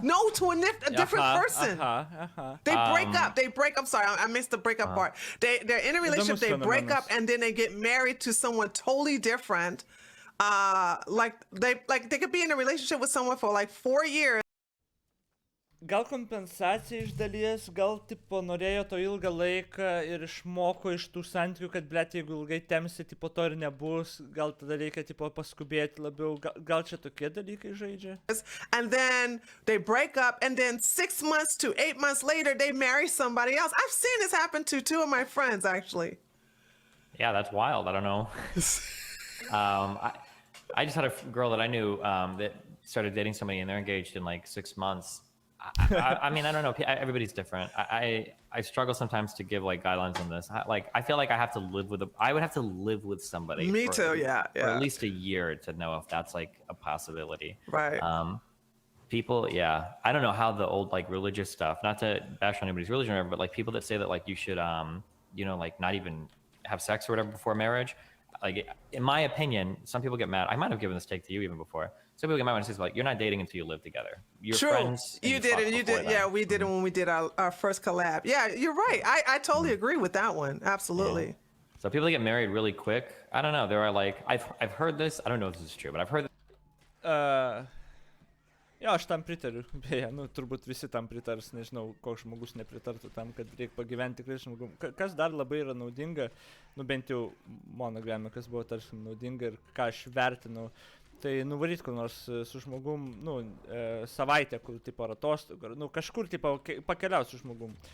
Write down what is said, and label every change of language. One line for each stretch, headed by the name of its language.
English: No, to a different person. They break up. Sorry, I missed the breakup part. They're in a relationship, they break up, and then they get married to someone totally different. Like they could be in a relationship with someone for like 4 years.
Lithuanian: Gal kompensacija iš dalies, gal tipo norėjo to ilgą laiką ir išmoko iš tų santykių, kad blet, jeigu ilgai temsi, tipo to ir nebus, gal tada reikia tipo paskubėti labiau, gal čia tokie dalykai žaidžia.
English: And then they break up, and then 6 months to 8 months later they marry somebody else. I've seen this happen to 2 of my friends actually. Yeah, that's wild. I don't know. I just had a girl that I knew that started dating somebody, and they're engaged in like 6 months. I mean, I don't know. Everybody's different. I struggle sometimes to give like guidelines on this. I feel like I would have to live with somebody. Me too. Yeah. For at least a year to know if that's like a possibility. Right. People, yeah. I don't know how the old like religious stuff, not to bash on anybody's religion or whatever, but like people that say that like you should, like not even have sex or whatever before marriage. Like, in my opinion, some people get mad. I might have given this take to you even before. Some people get mad when it says like, you're not dating until you live together. You're True. Friends. You did it. You did. That. Yeah, we did it when we did our first collab. Yeah, you're right. I totally agree with that one. Absolutely. Yeah. So people that get married really quick. I don't know. There are like I've heard this. I don't know if this is true, but I've heard.
Lithuanian: Jo, aš tam pritariu. Beje, turbūt visi tam pritars, nežinau, koks žmogus nepritartų tam, kad reikia pagyventi tikrai žmogum. Kas dar labai yra naudinga, bent jau mano gyvenime, kas buvo tarsi naudinga ir ką aš vertinau, tai nuvaryt kur nors su žmogum, savaitę, kur tipo atostogų, kažkur tipo pakeliaut su žmogum.